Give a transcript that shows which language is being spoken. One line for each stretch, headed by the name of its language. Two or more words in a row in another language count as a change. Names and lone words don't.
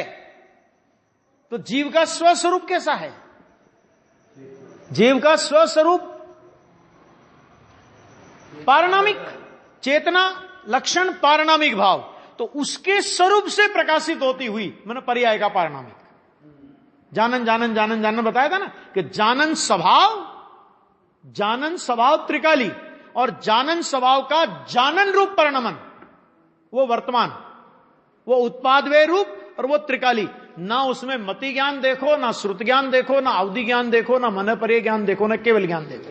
Hindi: तो जीव का स्वस्वरूप कैसा है? जीव का स्वस्वरूप पारणामिक, चेतना लक्षण पारणामिक भाव, तो उसके स्वरूप से प्रकाशित होती हुई, मैंने पर्याय का पारणामिक। जानन जानन जानन जानन बताया था ना कि जानन स्वभाव त्रिकाली, और जानन स्वभाव का जानन रूप परिणमन, वो वर्तमान, वो उत्पादव्यय रूप, और वो त्रिकाली। ना उसमें मति ज्ञान देखो, ना श्रुत ज्ञान देखो, ना अवधि ज्ञान देखो, ना मन पर्य ज्ञान देखो, ना केवल ज्ञान देखो।